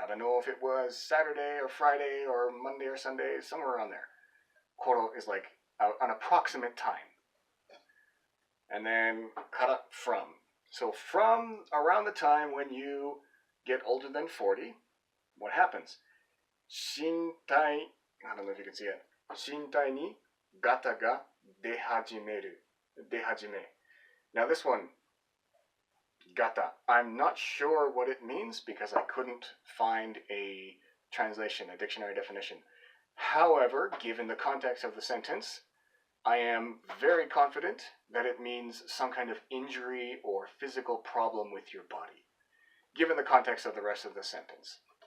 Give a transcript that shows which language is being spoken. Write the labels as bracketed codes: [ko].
[en] I don't know if it was Saturday or Friday or Monday or Sunday, somewhere around there. Koro is like an approximate time. And then kara, from. So from around the time when you get older than 40, what happens? 身体, I don't know if you can see it. [ja] 身体にガタが出始める. 出始め. [en] Now this one, gata, I'm not sure what it means because I couldn't find a translation, a dictionary definition. However, given the context of the sentence, I am very confident that it means some kind of injury or physical problem with your body, given the context of the rest of the sentence.